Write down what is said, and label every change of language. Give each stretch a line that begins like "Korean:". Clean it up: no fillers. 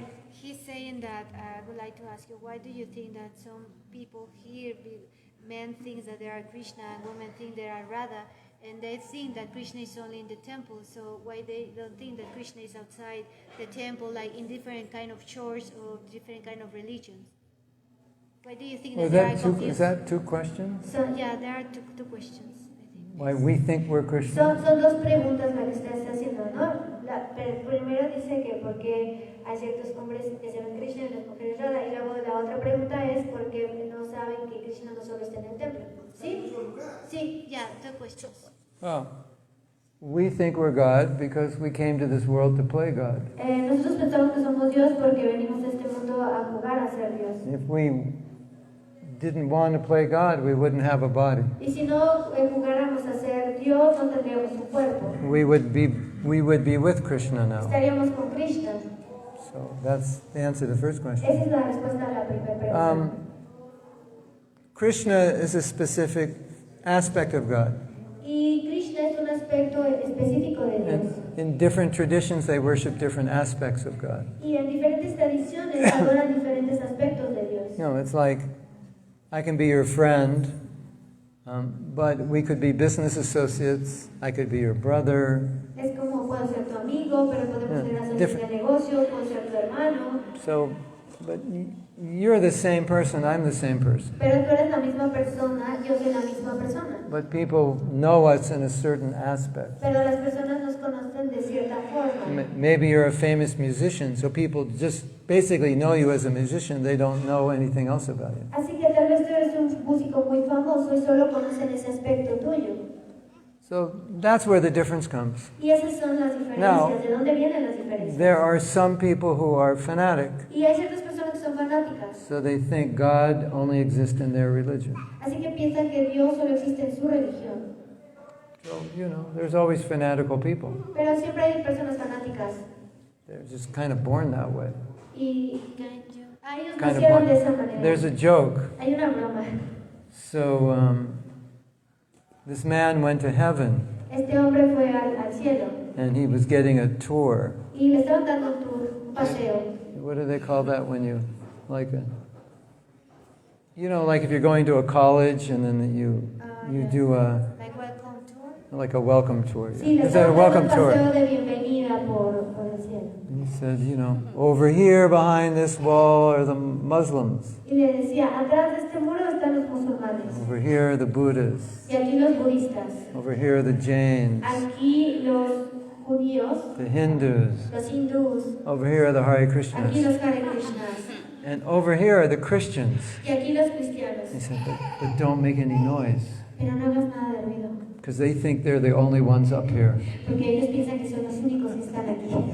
English: He's saying that I would like to ask you, why do you think that some people here, men think that they are Krishna and women think they are Radha, and they think that Krishna is only in the temple, so why they don't think that Krishna is outside the temple, like in different kind of churches or different kind of religions? Why do you think that they are confused? Is that two questions? So yeah, there are two questions, I think. Why we think we're Krishna?
Spanish: Son dos preguntas las que estás haciendo, ¿no? Primero dice que porque hay ciertos hombres que se ven Krishna y las mujeres Radha, y luego la otra pregunta es por qué no saben que Krishna no solo está en el templo. ¿Sí? Sí.
English: Yeah, two questions. Well, we think we're God because we came to this world to play God.
Spanish: Nosotros pensamos que somos Dios porque venimos a este mundo a jugar a ser Dios.
English: If we didn't want to play God, we wouldn't have a body.
Spanish: Y si no jugáramos a ser Dios, no tendríamos un cuerpo.
English: We would be with Krishna now.
Spanish: Estaríamos con Krishna.
English: So that's the answer to the first question.
Spanish: Esa es la respuesta a la primera pregunta.
English: Krishna is a specific aspect of God.
Spanish: Y Krishna es un aspecto específico de Dios.
English: In different traditions, they worship different aspects of God.
Spanish: Y en diferentes tradiciones adoran diferentes aspectos de Dios.
English: You know, it's like I can be your friend, but we could be business associates. I could be your brother.
Spanish: Es como puedo ser tu amigo, pero podemos ser socios de negocios, puedo ser tu hermano.
English: So, but you're the same person, I'm the same person.
Spanish: Pero tú eres la misma persona, yo soy la misma persona.
English: But people know us in a certain aspect.
Spanish: Pero las personas nos conocen de cierta forma.
English: Maybe you're a famous musician, so people just basically know you as a musician. They don't know anything else about you.
Spanish: Así que tal vez tú eres un músico muy famoso y solo conocen ese aspecto tuyo.
English: So that's where the difference comes.
Spanish: Y esas son las diferencias.
English: Now,
Spanish: ¿De dónde vienen las diferencias?
English: there are some people who are fanatic.
Spanish: Y hay ciertas personas que son fanáticas.
English: So they think God only exists in their religion.
Spanish: Así que piensan que Dios solo existe en su religión.
English: So, you know, there's always fanatical people.
Spanish: Pero siempre hay personas fanáticas.
English: They're just kind of born that way.
Spanish: Y ellos
English: Kind of
Spanish: nacieron de esa
English: born.
Spanish: manera.
English: There's a joke.
Spanish: Hay una broma.
English: So this man went to heaven
Spanish: Este hombre fue al cielo
English: and he was getting a tour.
Spanish: y le estaban dando un tour, un paseo.
English: What do they call that when you, like a, you know, like if you're going to a college and then you do a, Like welcome tour? like a welcome tour.
Spanish: Sí, le
English: It's a
Spanish: estaban dando
English: welcome
Spanish: un paseo
English: tour.
Spanish: de bienvenida por el cielo.
English: And he said, you know, over here behind this wall are the Muslims.
Spanish: Y le decía, atrás de este muro están los musulmanes.
English: Over here are the Buddhists.
Spanish: Y aquí los budistas.
English: Over here are the Jains.
Spanish: Aquí los judíos.
English: The Hindus.
Spanish: Los hindús.
English: Over here are the Hare
Spanish: Aquí
English: Krishnas.
Spanish: los Hare Krishnas.
English: And over here are the Christians.
Spanish: Y aquí los cristianos.
English: He said, but don't make any noise.
Spanish: Pero no hagas nada de ruido.
English: Because they think they're the only ones up here.
Spanish: Porque ellos piensan que son los únicos que están aquí.